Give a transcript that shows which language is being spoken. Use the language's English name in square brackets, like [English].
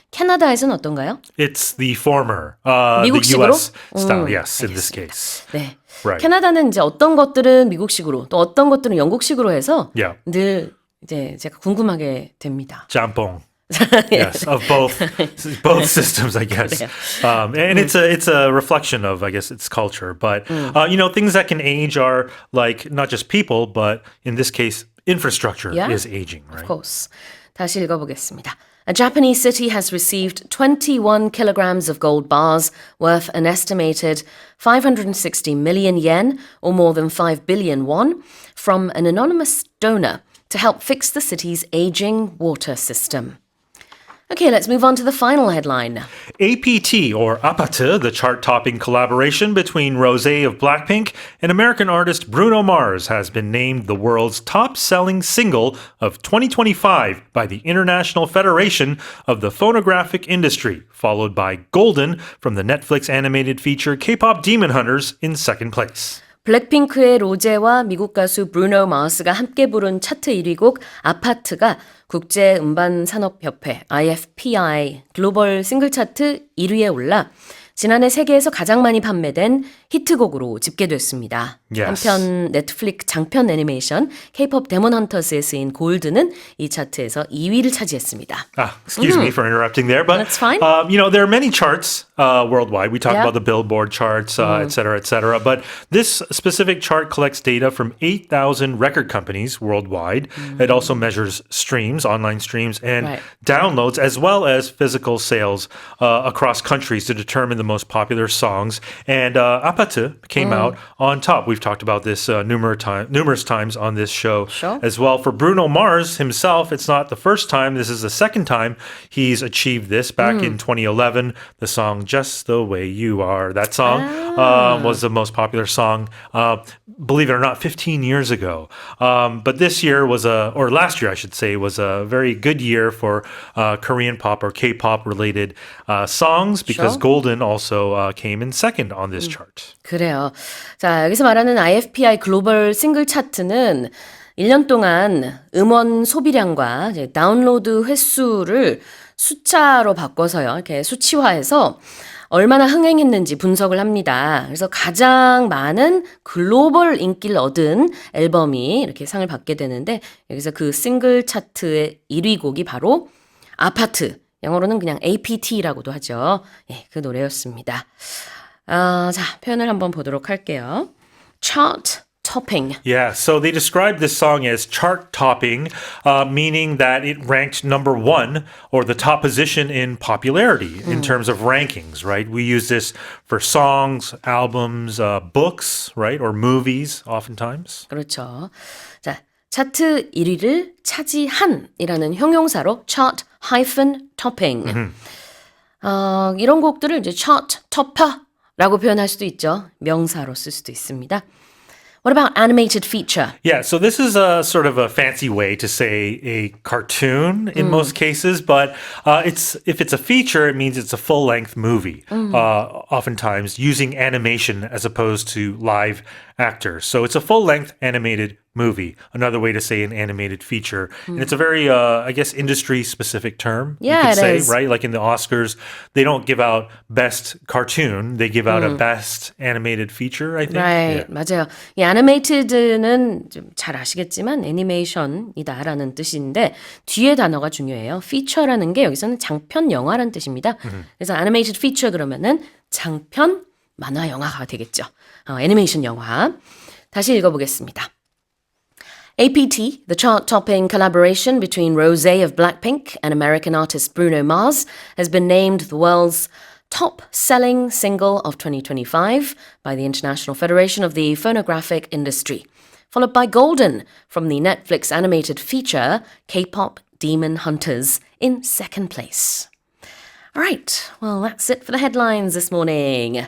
[Korean] 캐나다에서는 어떤가요? [English] It's the former, [Korean] 미국식으로? [English] the US style, yes, in this case. [Korean] 네. [English] Right. [Korean] 캐나다는 이제 어떤 것들은 미국식으로, 또 어떤 것들은 영국식으로 해서 늘 이제 제가 궁금하게 됩니다. 짬뽕. [English] Yes, of both systems, I guess. And it's a reflection of, I guess, its culture. But things that can age are like not just people, but in this case, infrastructure is aging, right? Of course. [Korean] 다시 읽어보겠습니다. [English] A Japanese city has received 21 kilograms of gold bars worth an estimated 560 million yen, or more than 5 billion won, from an anonymous donor to help fix the city's aging water system. Okay, let's move on to the final headline. APT, or APAT, the chart-topping collaboration between Rosé of BLACKPINK and American artist Bruno Mars, has been named the world's top-selling single of 2025 by the International Federation of the Phonographic Industry, followed by Golden from the Netflix animated feature K-pop Demon Hunters in second place. [Korean] 블랙핑크의 로제와 미국 가수 브루노 마스가 함께 부른 차트 1위 곡 아파트가 국제음반산업협회 IFPI 글로벌 싱글 차트 1위에 올라 지난해 세계에서 가장 많이 판매된 히트곡으로 집계됐습니다. 한편 넷플릭스 장편 애니메이션 K-pop 데몬 헌터스에 쓰인 골드는 이 차트에서 2위를 차지했습니다. [English] Excuse me for interrupting there, but That's fine. There are many charts worldwide. We talk about the Billboard charts, et cetera, but this specific chart collects data from 8,000 record companies worldwide. It also measures streams, online streams, and downloads, as well as physical sales across countries to determine the most popular songs. And 아파트 came out on top. We've talked about this numerous times on this show Sure. as well. For Bruno Mars himself, it's not the first time. This is the second time he's achieved this. Back in 2011, the song Just the Way You Are. That song was the most popular song, believe it or not, 15 years ago. But this year or last year, I should say, was a very good year for Korean pop or K-pop related songs because Sure. Golden also came in second on this chart. [Korean] 그래요. 자, 여기서 말하는 IFPI 글로벌 싱글 차트는 1년 동안 음원 소비량과 이제 다운로드 횟수를 숫자로 바꿔서요. 이렇게 수치화해서 얼마나 흥행했는지 분석을 합니다. 그래서 가장 많은 글로벌 인기를 얻은 앨범이 이렇게 상을 받게 되는데 여기서 그 싱글 차트의 1위 곡이 바로 아파트, 영어로는 그냥 APT라고도 하죠. 예, 그 노래였습니다. 자, 표현을 한번 보도록 할게요. [English] Chart topping. Yeah, so they described this song as chart topping, meaning that it ranked number one or the top position in popularity in terms of rankings, right? We use this for songs, albums, books, right? Or movies, oftentimes. [Korean] 그렇죠. 자, 차트 1위를 차지한이라는 형용사로 chart-topping. 이런 곡들을 이제 chart topper라고 표현할 수도 있죠. 명사로 쓸 수도 있습니다. [English] What about animated feature? Yeah, so this is a sort of a fancy way to say a cartoon in most cases, but if it's a feature, it means it's a full-length movie, oftentimes using animation as opposed to live actors. So it's a full-length animated movie, another way to say an animated feature. And it's a very, I guess, industry-specific term, Yeah, you could it say, is. right? Like in the Oscars, they don't give out best cartoon, they give out a best animated feature, I think. Right, Yeah. [Korean] 맞아요. 이 animated는 좀 잘 아시겠지만 애니메이션이다라는 뜻인데 뒤에 단어가 중요해요. feature라는 게 여기서는 장편 영화라는 뜻입니다. 그래서 animated feature 그러면은 장편 만화 영화가 되겠죠. 애니메이션 영화. 다시 읽어보겠습니다. [English] APT, the chart-topping collaboration between Rosé of BLACKPINK and American artist Bruno Mars, has been named the world's top-selling single of 2025 by the International Federation of the Phonographic Industry, followed by Golden from the Netflix animated feature K-pop Demon Hunters in second place. All right, well, that's it for the headlines this morning.